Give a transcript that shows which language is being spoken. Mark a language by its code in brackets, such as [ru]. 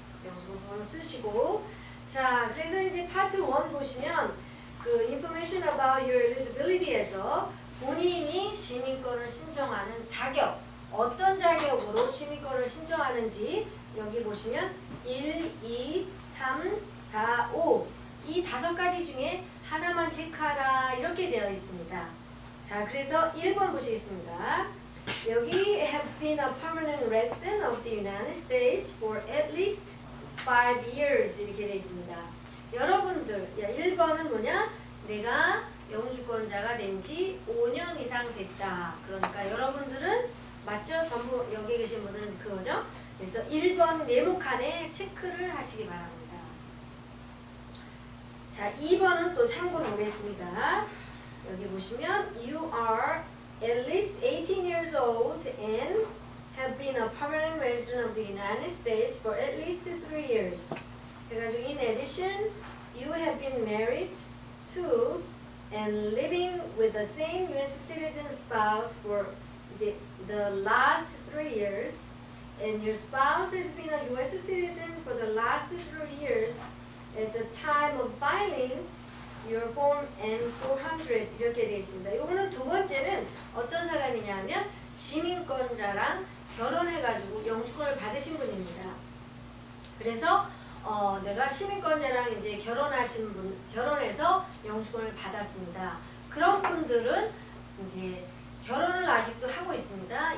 [ko] 영주권 번호 쓰시고. 자, 그래서 이제 파트 1 보시면 그 [en] Information about your eligibility [ko] 에서 본인이 시민권을 신청하는 자격, 어떤 자격으로 시민권을 신청하는지 여기 보시면 1, 2, 3, 4, 5 이 5가지 중에 하나만 체크하라 이렇게 되어 있습니다. 자, 그래서 1번 보시겠습니다. [en] 여기 have been a permanent resident of the United States for at least 5 years [ko] 이렇게 되어 있습니다. 여러분들 1번은 뭐냐? 내가 영주권자가 된 지 5년 이상 됐다. 그러니까 여러분들은 맞죠? 전부 여기 계신 분들은 그거죠? 그래서 1번 네모칸에 체크를 하시기 바랍니다. 자, 2번은 또 참고로 보겠습니다. 여기 보시면 [en] You are at least 18 years old and have been a permanent resident of the United States for at least 3 years. [ko] 그래가지고 [en] in addition, you have been married to and living with the same U.S. citizen spouse for the last 3 years, and your spouse has been a U.S. citizen for the last 3 years at the time of filing your form N400 [ko] 이렇게 되어 있습니다. 요거는 두 번째는 어떤 사람이냐면 시민권자랑 결혼해가지고 영주권을 받으신 분입니다. 그래서 내가 시민권자랑 이제 결혼하신 분, 결혼해서 영주권을 받았습니다. 그런 분들은 이제 결혼을 아직도 하고 있습니다.